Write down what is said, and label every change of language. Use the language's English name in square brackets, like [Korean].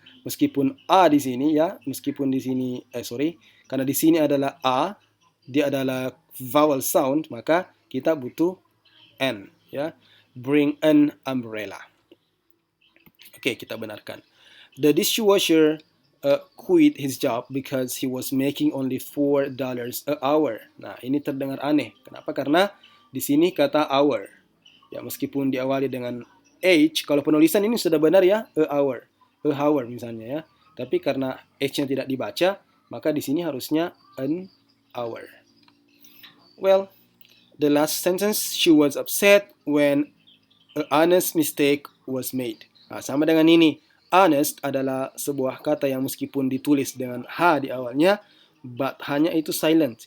[Indonesian] Meskipun a di sini ya, meskipun di sini karena di sini adalah a, dia adalah vowel sound, maka kita butuh n ya. [English] Bring an umbrella. [Indonesian] Oke, kita benarkan. [English] The dishwasher quit his job because he was making only $4 a hour. [Indonesian] Nah, ini terdengar aneh. Kenapa? Karena di sini kata hour. Ya, meskipun diawali dengan H, kalau penulisan ini sudah benar ya, a hour misalnya ya. Tapi karena H-nya tidak dibaca, maka di sini harusnya an hour. [English] Well, the last sentence, she was upset when an honest mistake was made. [Indonesian] Nah, sama dengan ini. Honest adalah sebuah kata yang meskipun ditulis dengan H di awalnya, but hanya itu silent.